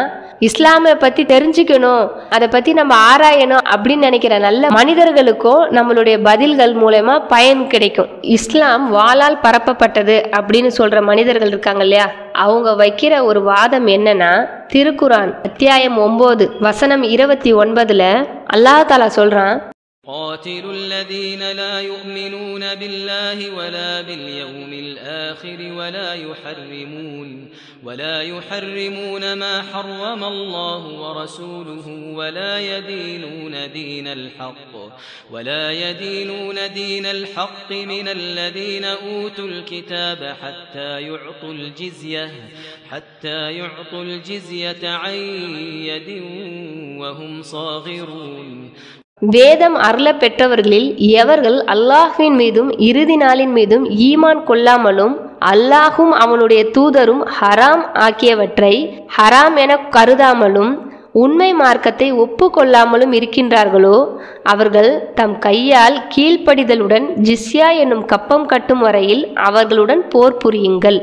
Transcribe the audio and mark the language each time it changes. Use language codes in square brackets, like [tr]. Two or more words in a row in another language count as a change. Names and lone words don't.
[ta] இஸ்லாமை பற்றி தெரிஞ்சுக்கணும், அதை பற்றி நம்ம ஆராயணும் அப்படின்னு நினைக்கிற நல்ல மனிதர்களுக்கும் நம்மளுடைய பதில்கள் மூலமா பயன் கிடைக்கும். இஸ்லாம் வாளால் பரப்பப்பட்டது அப்படின்னு சொல்ற மனிதர்கள் இருக்காங்க இல்லையா, அவங்க வைக்கிற ஒரு வாதம் என்னன்னா, திருக்குரான் அத்தியாயம் 9 வசனம் 29 அல்லாஹ் தஆலா சொல்றான், [ar] قاتلوا الذين لا يؤمنون بالله ولا باليوم الآخر ولا يحرمون ما حرم الله ورسوله ولا يدينون دين الحق من الذين أوتوا الكتاب حتى يعطوا الجزية عن يد وهم صاغرون. [ta] வேதம் அருள பெற்றவர்களில் எவர்கள் அல்லாஹ்வின் மீதும் இறுதி நாளின் மீதும் ஈமான் கொள்ளாமலும் அல்லாஹும் அவனுடைய தூதரும் ஹராம் ஆக்கியவற்றை ஹராம் என கருதாமலும் உண்மை மார்க்கத்தை ஒப்புக்கொள்ளாமலும் இருக்கின்றார்களோ அவர்கள் தம் கையால் கீழ்ப்படிதலுடன் ஜிஸ்யா என்னும் கப்பம் கட்டும் வரையில் அவர்களுடன் போர் புரியுங்கள்.